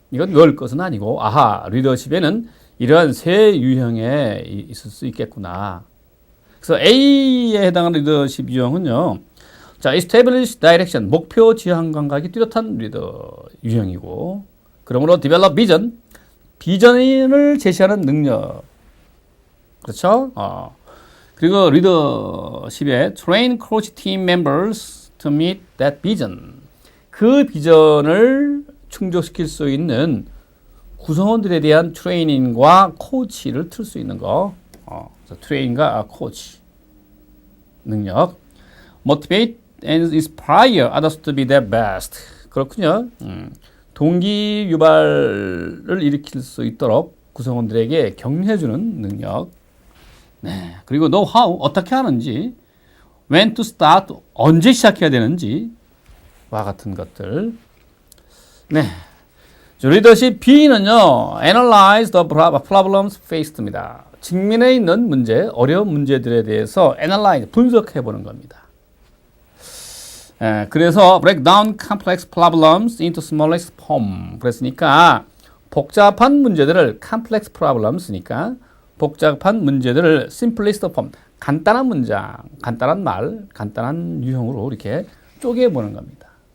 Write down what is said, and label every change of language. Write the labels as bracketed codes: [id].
[ko] 이건 열 것은 아니고 리더십에는 이러한 세 유형에 있을 수 있겠구나. 그래서 A에 해당하는 리더십 유형은요. 자, [en] establish direction, [ko] 목표 지향 감각이 뚜렷한 리더 유형이고, 그러므로 [en] develop vision, [ko] 비전을 제시하는 능력. 그렇죠? 그리고 리더십에 [en] train coach team members to meet that vision. [ko] 그 비전을 충족시킬 수 있는 구성원들에 대한 트레이닝과 코치를 틀 수 있는 거. 트레이닝과 코치 능력. [en] motivate and inspire others to be their best. [ko] 그렇군요. 동기 유발을 일으킬 수 있도록 구성원들에게 격려해주는 능력. 네. 그리고 know how, 어떻게 하는지, [en] when to start, [ko] 언제 시작해야 되는지, 와 같은 것들. 네. 리더십 B는요, [en] analyze the problems faced입니다. [ko] 직면에 있는 문제, 어려운 문제들에 대해서 analyze, 분석해 보는 겁니다. 그래서 [en] break down complex problems into smallest form. [ko] 그랬으니까 복잡한 문제들을 [en] complex problems니까 [ko] 복잡한 문제들을 [en] simplest form, [ko] 간단한 문장, 간단한 말, 간단한 유형으로 이렇게 쪼개보는 겁니다.